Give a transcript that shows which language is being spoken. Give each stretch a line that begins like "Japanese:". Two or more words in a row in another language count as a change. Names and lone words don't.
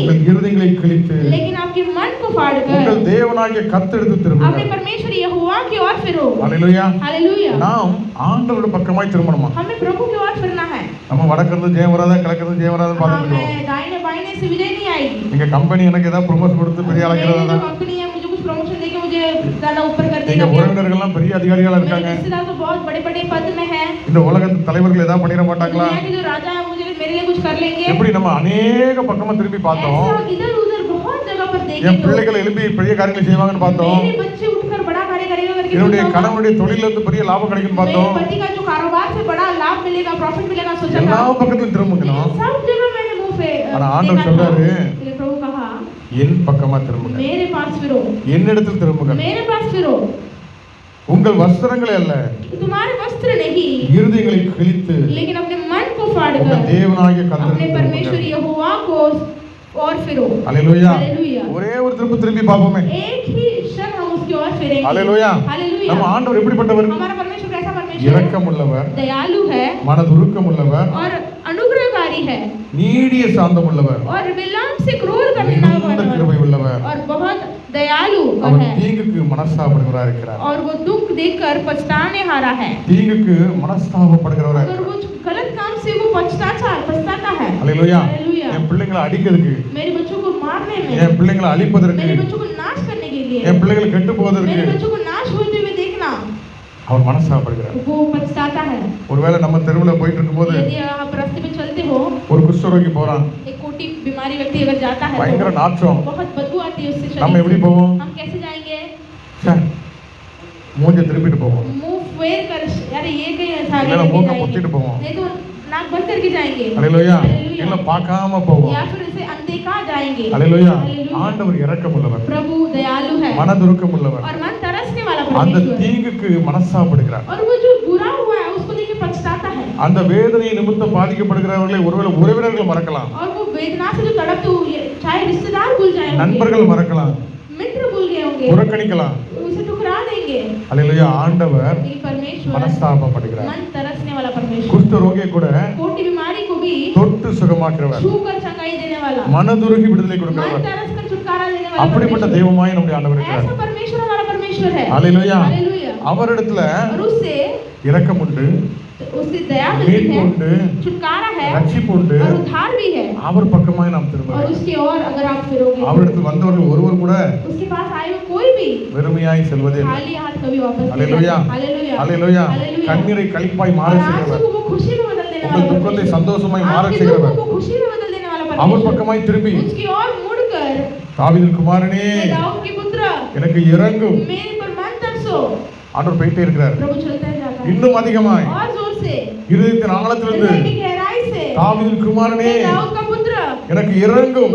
Tamil: உங்கள் இருதயங்களை கிழித்து
Hindi: लेकिन आपके मन को फाड़कर
Tamil: உங்கள் தேவனாகிய கர்த்தரிடத்தில்
Hindi: अपने
Tamil: திரும்புங்கள்.
Hindi: परमेश्वर यहोवा की ओर फिरो। हालेलुया. हालेलुया।
Tamil: நாம் ஆண்டவருடைய பக்கமாய் திரும்பணுமா?
Hindi: हमें प्रभु की ओर फिरना है।
Tamil: நம்ம வடக்கிருந்து ஜெயவராதா கிழக்கிருந்து ஜெயவராதா பார்த்துட்டு இருக்கோம்.
Hindi: हमें दाहिने बाइने से विजय नहीं आएगी।
Tamil: எங்க கம்பெனி எனக்கு ஏதாவது ப்ரொமோஷன் கொடுத்து பெரிய ஆளாக்கிறதா,
Hindi: कंपनी है मुझे कुछ प्रमोशन देके मुझे ज्यादा ऊपर कर
Tamil: எங்க
Hindi: देगा।
Tamil: உறவினர்கள் எல்லாம் பெரிய அதிகாரிகளா
Hindi: मेरे
Tamil: இருக்காங்க,
Hindi: रिश्तेदार तो बहुत बड़े-बड़े पद में हैं।
Tamil: இந்த உலகத்து தலைவர்கள் ஏதாவது பண்ணிட மாட்டாங்களா?
Hindi: दुनिया के जो राजा है मुझे मेरे लिए कुछ कर लेंगे।
Tamil: எப்படி நம்ம अनेक பக்கமா திரும்பி பார்த்தோம்.
Hindi: ऐसा इधर-उधर बहुत जगह पर देखे
Tamil: என்
Hindi: तो
Tamil: பிள்ளைகள் எழுப்பி பெரிய காரியங்களை செய்வாங்கன்னு பார்த்தோம்.
Hindi: मेरे बच्चे उठकर बड़ा कार्य करेगा करके
Tamil: என்னுடைய
Hindi: सोचा था।
Tamil: கணவனுடைய தொழில இருந்து பெரிய லாபம் கிடைக்கும்னு
Hindi: मेरे
Tamil: பார்த்தோம்.
Hindi: पति का जो कारोबार से बड़ा लाभ मिलेगा, प्रॉफिट मिलेगा सोचा
Tamil: எல்லா
Hindi: था।
Tamil: பக்கத்திலும் திரும்பணும்.
Hindi: लेकिन सब जगह मैंने मुंह पे
Tamil: ஆனா ஆண்டவர்
Hindi: देखा था।
Tamil: சொல்றாரு,
Hindi: लेकिन प्रभु कहा
Tamil: என் பக்கமா திரும்புங்க,
Hindi: मेरे पास फिरो,
Tamil: என்னிடத்தில் திரும்புங்க.
Hindi: मेरे पास फिरो,
Tamil: உங்கள் வஸ்திரங்களை அல்ல,
Hindi: तुम्हारे वस्त्र नहीं,
Tamil: இருதயங்களை கிழித்து
Hindi: लेकिन अपने मन को
Tamil: உங்கள்
Hindi: फाड़कर
Tamil: தேவனாகிய
Hindi: अपने
Tamil: கர்த்தரிடத்தில்
Hindi: परमेश्वर
Tamil: திரும்புங்கள்.
Hindi: यहोवा को और फिरो।
Tamil: அல்லேலூயா.
Hindi: हालेलुया।
Tamil: ஒரே ஒரு திருப்பி பார்ப்போமே.
Hindi: एक ही क्षण हम उसकी ओर फिरेंगे।
Tamil: அல்லேலூயா.
Hindi: हालेलुया।
Tamil: நம்ம ஆண்டவர் எப்படிப்பட்டவர்?
Hindi: हमारा परमेश्वर कैसा परमेश्वर है?
Tamil: இரக்கமுள்ளவர்,
Hindi: दयालु है
Tamil: மனதுருக்கமுள்ளவர்,
Hindi: और अनुग्रहकारी है
Tamil: நீடிய சாந்தமுள்ளவர்,
Hindi: और विलंब से क्रोध करने
Tamil: மிகுந்த
Hindi: वाला
Tamil: கிருபை உள்ளவர்,
Hindi: और बहुत दयालु
Tamil: அவர்
Hindi: है
Tamil: தீங்குக்கு மனஸ்தாபப்படுகிறவராக இருக்கிறார்.
Hindi: और वो दुख देखकर पछताने हारा है।
Tamil: தீங்குக்கு மனஸ்தாபப்படுகிறவராக
Hindi: अगर
Tamil: இருக்கிறார்.
Hindi: वो गलत काम से वो पछताता है।
Tamil: அல்லேலூயா.
Hindi: हालेलुया।
Tamil: என் பிள்ளைங்களை அடிக்கிறதுக்கு,
Hindi: मेरे बच्चों को मारने में,
Tamil: என் பிள்ளைங்களை அழிப்பதற்கு,
Hindi: मेरे बच्चों को नाश करने के लिए,
Tamil: என் பிள்ளைகளை கெட்டு போவதற்கு
Hindi: मेरे बच्चों को नाश होते हुए देखना,
Tamil: அவர் மனஸ்தாபப்படுகிறார்.
Hindi: वो पछताता है।
Tamil: ஒருவேளை நம்ம தெருவுல போயிட்டு இருக்கும்போது
Hindi: यदि आप रास्ते में चलते हो,
Tamil: ஒரு குஷ்டரோகி போறான்,
Hindi: एक कोटी बीमारी व्यक्ति अगर जाता है
Tamil: பயங்கர
Hindi: तो
Tamil: நாற்றம்,
Hindi: बहुत बदबू आती है उससे
Tamil: நம்ம
Hindi: शरीर
Tamil: எப்படி
Hindi: से।
Tamil: போவோம்?
Hindi: हम कैसे जाएंगे?
Tamil: ச்சே, மூஞ்ச திருப்பிட்டு போவோம்,
Hindi: मुंह फेर कर, अरे ये कहीं ऐसा आगे
Tamil: இல்லைன்னா
Hindi: करके
Tamil: மூக்க
Hindi: जाएंगे,
Tamil: பொத்திட்டு போவோம்.
Hindi: नहीं तो नाक बंद करके जाएंगे।
Tamil: அல்லேலூயா.
Hindi: हालेलुया।
Tamil: இல்ல பார்க்காம போவோம்.
Hindi: या फिर इसे अनदेखा जाएंगे।
Tamil: அல்லேலூயா.
Hindi: हालेलुया।
Tamil: ஆண்டவர் இரக்கமுள்ளவர்,
Hindi: प्रभु दयालु है
Tamil: மனதுருக்கமுள்ளவர்,
Hindi: और मन तरसने वाला
Tamil: அந்த
Hindi: परमेश्वर है।
Tamil: தீங்குக்கு மனஸ்தாபப்படுகிறார்.
Hindi: और वो जो बुरा हुआ है उसको लेके पछताता है।
Tamil: அந்த வேதனை நிமித்தம் பாதிக்கப்படுகிறவர்களை ஒருவேளை உறவினர்கள் மறக்கலாம்,
Hindi: और वो वेदना से जो तड़पते हुए चाहे रिश्तेदार भूल जाए,
Tamil: நண்பர்கள் மறக்கலாம்,
Hindi: मित्र भूल गए होंगे,
Tamil: புறக்கணிக்கலாம்.
Hindi: उसे ठुकरा देंगे.
Tamil: அல்லேலூயா. ஆண்டவர்
Hindi: लेकिन परमेश्वर
Tamil: மனஸ்தாபப்படுகிறார்.
Hindi: मन तरसने वाला परमेश्वर,
Tamil: குஷ்ட ரோகியை கூட
Hindi: कोटी बीमारी को भी
Tamil: தொட்டு சுகமாக்குறவர்,
Hindi: छूकर चंगाई देने वाला,
Tamil: மனதுருகி விடுதலை
Hindi: मन
Tamil: கொடுக்கிறவர்,
Hindi: तरस कर छुटकारा देने वाला
Tamil: அப்படிப்பட்ட
Hindi: परमेश्वर.
Tamil: தெய்வமாய் நம்முடைய ஆண்டவர் இருக்கிறார்.
Hindi: ऐसा परमेश्वर हमारा परमेश्वर है.
Tamil: அல்லேலூயா.
Hindi: हालेलुया.
Tamil: அவரிடத்துல
Hindi: और उससे
Tamil: இரக்கம் உண்டு,
Hindi: दया मिलती
Tamil: மீட்பு
Hindi: है,
Tamil: உண்டு,
Hindi: छुटकारा है
Tamil: ரட்சிப்பு உண்டு.
Hindi: और उद्धार भी है.
Tamil: அவர் பக்கமாய் நாம் திரும்ப
Hindi: और
Tamil: வேண்டும்.
Hindi: उसके और अगर आप फिरोगे,
Tamil: அவரிடத்தில் வந்தவர்கள் ஒருவர் கூட
Hindi: उसके पास आए हुए कोई भी
Tamil: வெறுமையாய் செல்வதே இல்லை.
Hindi: खाली हाथ कभी वापस नहीं
Tamil: அல்லேலூயா.
Hindi: आता. हालेलुया.
Tamil: அல்லேலூயா.
Hindi: हालेलुया.
Tamil: கண்ணீரை களிப்பாய்
Hindi: और
Tamil: மாற
Hindi: आंसू
Tamil: செய்கிறவர்,
Hindi: को वो खुशी में बदल देने
Tamil: உங்கள்
Hindi: वाला
Tamil: துக்கத்தை
Hindi: परमेश्वर,
Tamil: சந்தோஷமாய் மாற
Hindi: आपके दुख
Tamil: செய்கிறவர்,
Hindi: को खुशी में बदल देने वाला
Tamil: அவர்
Hindi: परमेश्वर,
Tamil: பக்கமாய் திரும்பி
Hindi: उसकी ओर मुड़कर,
Tamil: தாவீதின் குமாரனே
Hindi: हे दाऊद के पुत्र,
Tamil: எனக்கு இறங்கும்
Hindi: मेरे पर मन तरसो.
Tamil: ஆண்டவர் போயிட்டே இருக்கிறார்.
Hindi: प्रभु चलता जाता है
Tamil: இன்னும் அதிகமாய்
Hindi: और जोर से,
Tamil: இருதயத்தின் ஆழத்திலிருந்து
Hindi: हृदय की गहराई से,
Tamil: தாவீதின் குமாரனே
Hindi: हे दाऊद का पुत्र,
Tamil: எனக்கு இறங்கும்.